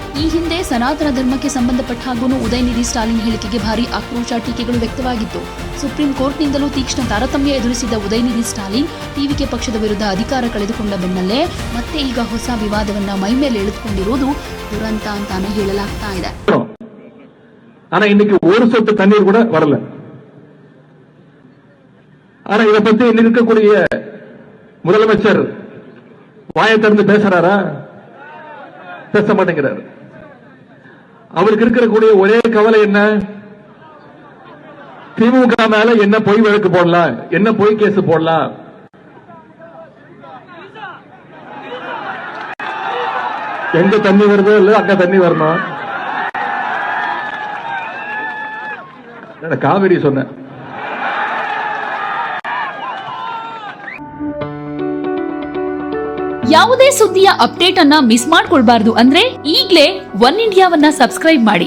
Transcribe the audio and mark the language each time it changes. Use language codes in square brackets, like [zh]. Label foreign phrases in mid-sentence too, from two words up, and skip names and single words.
[kn] ಈ ಹಿಂದೆ ಸನಾತನ ಧರ್ಮಕ್ಕೆ ಸಂಬಂಧಪಟ್ಟ ಹಾಗೂ ಉದಯನಿಧಿ ಸ್ಟಾಲಿನ್ ಹೇಳಿಕೆಗೆ ಭಾರಿ ಆಕ್ರೋಶ ಟೀಕೆಗಳು ವ್ಯಕ್ತವಾಗಿತ್ತು. ಸುಪ್ರೀಂ ಕೋರ್ಟ್ನಿಂದಲೂ ತೀಕ್ಷ್ಣ ತಾರತಮ್ಯ ಎದುರಿಸಿದ ಉದಯನಿಧಿ ಸ್ಟಾಲಿನ್ ಟಿವಿಕೆ ಪಕ್ಷದ ವಿರುದ್ಧ ಅಧಿಕಾರ ಕಳೆದುಕೊಂಡ ಬೆನ್ನಲ್ಲೇ ಮತ್ತೆ ಈಗ ಹೊಸ ವಿವಾದವನ್ನ ಮೈಮೇಲೆ ಎಳೆದುಕೊಂಡಿರುವುದು ದುರಂತ ಅಂತಾನೆ ಹೇಳಲಾಗ್ತಾ ಇದೆ. [ta] ஆனா இன்னைக்கு ஒரு சொட்டு தண்ணீர் கூட வரல. ஆனா இதை பத்தி இன்னைக்கு இருக்கக்கூடிய முதலமைச்சர் வாயை திறந்து பேசுறாரா? பேச மாட்டேங்கிறார். அவருக்கு இருக்கக்கூடிய ஒரே கவலை என்ன? திமுக மேல என்ன பொய் வழக்கு போடலாம், என்ன பொய் கேஸ் போடலாம். எங்க தண்ணி வருதோ இல்ல அங்க தண்ணி வருமா? [kn] ಕಾವೇರಿ ಸೊನ್ನೆ. ಯಾವುದೇ ಸುದ್ದಿಯ ಅಪ್ಡೇಟ್ ಅನ್ನ ಮಿಸ್ ಮಾಡ್ಕೊಳ್ಬಾರ್ದು ಅಂದ್ರೆ ಈಗ್ಲೇ ಒನ್ ಇಂಡಿಯಾವನ್ನ ಸಬ್ಸ್ಕ್ರೈಬ್ ಮಾಡಿ.